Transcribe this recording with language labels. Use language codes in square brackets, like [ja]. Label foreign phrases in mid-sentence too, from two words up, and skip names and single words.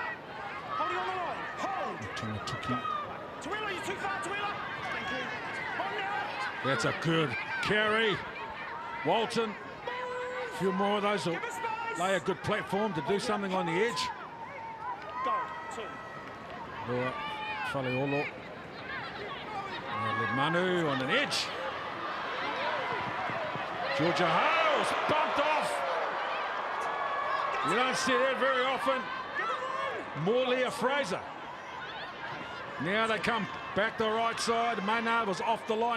[en] Holding on the line. Hold. Tuki. Tuila, you're too far, Tuila. Thank you. On now. That's a good carry. Walton. A few more of those will Give us space. lay a good platform to do something on the edge. Go. 2. Lua Faleolo. Manu on an edge. Georgia Hale's bumped off. You don't see that very often. More Leah Fraser. Now they come back the right side. Maynard was off the line.